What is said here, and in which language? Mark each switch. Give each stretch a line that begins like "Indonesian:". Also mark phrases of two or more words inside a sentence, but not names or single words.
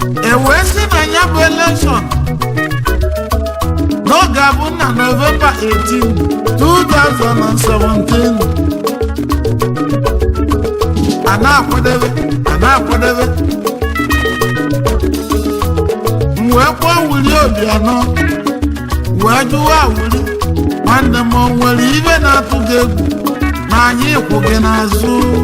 Igbo: E wee sị na ya bụ election na ọ ga-abụ na November eighteen, two thousand and seventeen. A na-akwadebe, a na-akwadebe. M wee kpọọ Willie Obianọ. wee jụwa Wili, "Nwanne m, o nwere ibe na-atụ gị egwu na anyị kwụ gị n'azụ?"